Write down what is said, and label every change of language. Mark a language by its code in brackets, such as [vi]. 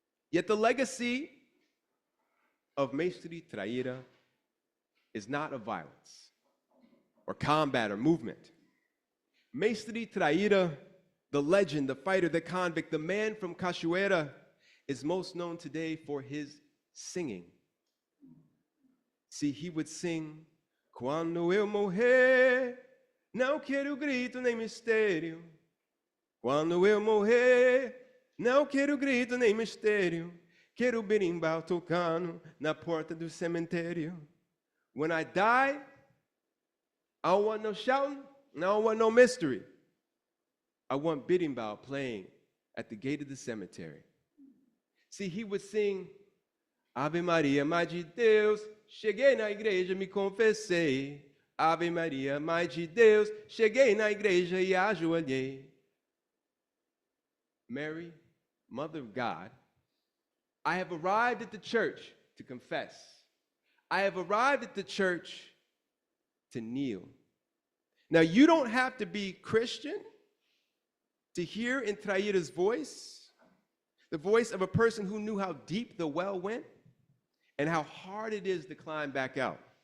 [en] Yet the legacy of McCray Traíra is not of violence or combat or movement. McCray Traíra, the legend, the fighter, the convict, the man from Cachoeira, is most known today for his singing. See, he would sing, [pt] "Quando eu morrer, não quero grito nem mistério. Quando eu morrer, não quero grito nem mistério. Quero berimbau tocando na porta do cemitério. [en] When I die, I don't want no shouting, and I don't want no mystery. I want berimbau playing at the gate of the cemetery." See, he would sing, [pt] "Ave Maria, Mãe de Deus, cheguei na igreja, me confessei. Ave Maria, Mãe de Deus, cheguei na igreja e ajoelhei." [en] Mary, Mother of God, I have arrived at the church to confess. I have arrived at the church to kneel. Now, you don't have to be Christian to hear in Traíra's voice, the voice of a person who knew how deep the well went and how hard it is to climb back out.